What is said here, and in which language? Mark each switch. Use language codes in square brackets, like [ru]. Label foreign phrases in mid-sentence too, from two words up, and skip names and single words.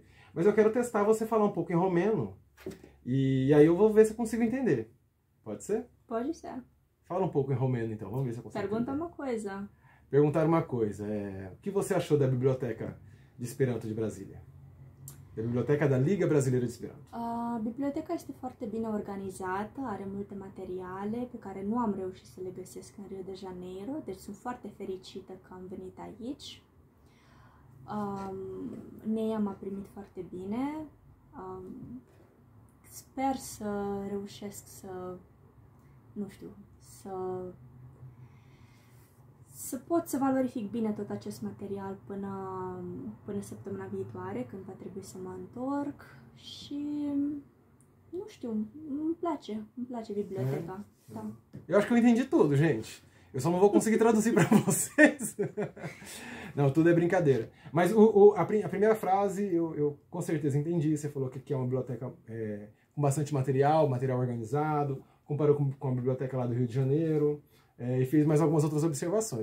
[pt] Mas eu quero testar você falar um pouco em romeno e aí eu vou ver se eu consigo entender. Pode ser? Pode ser. Fala um pouco em romeno, então. Vamos ver se eu consigo Pergunta entender. uma coisa. Perguntar uma coisa. O que você achou da Biblioteca de Esperanto de Brasília? Da Biblioteca da Liga Brasileira de Esperanto. [ro] A biblioteca este foarte bine organizată, are multe materiale pe care nu am reușit să le găsesc în Rio de Janeiro, deci sunt foarte fericită că am venit aici. Nea m-a primit foarte bine. Sper să reușesc să, nu știu, să pot să valorific bine tot acest material până săptămâna viitoare, când va trebui să mă întorc și, nu știu, îmi place biblioteca. Da. [pt] Eu acho que eu entendi tudo, gente. Eu só não vou conseguir traduzir para vocês. Não, tudo é brincadeira. Mas a primeira frase eu com certeza entendi. Você falou que é uma biblioteca com bastante material organizado, comparou com a biblioteca lá do Rio de Janeiro, e fez mais algumas outras observações.